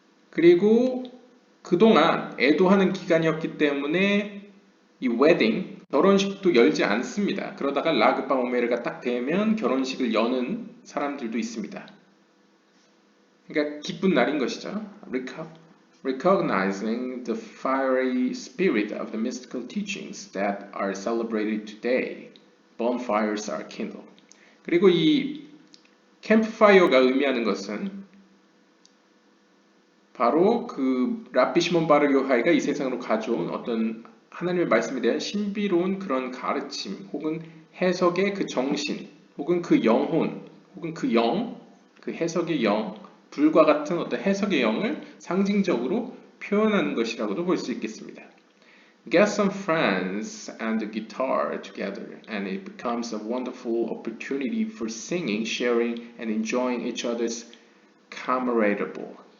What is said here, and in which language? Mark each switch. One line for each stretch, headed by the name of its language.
Korean: 그리고 그동안 애도하는 기간이었기 때문에 이 웨딩, 결혼식도 열지 않습니다. 그러다가 락바오메르가 딱 되면 결혼식을 여는 사람들도 있습니다. 그러니까 기쁜 날인 것이죠.
English: Recognizing the fiery spirit of the mystical teachings that are celebrated today, bonfires are kindled.
Korean: 그리고 이 캠프파이어가 의미하는 것은 바로 그 랍비 시몬 바르 요하이가 이 세상으로 가져온 어떤 하나님의 말씀에 대한 신비로운 그런 가르침 혹은 해석의 그 정신 혹은 그 영혼 혹은 그 영, 그 해석의 영, 불과 같은 어떤 해석의 영을 상징적으로 표현하는 것이라고도 볼 수 있겠습니다.
English: Get some friends and a guitar together and it becomes a wonderful opportunity for singing, sharing and enjoying each other's camaraderie.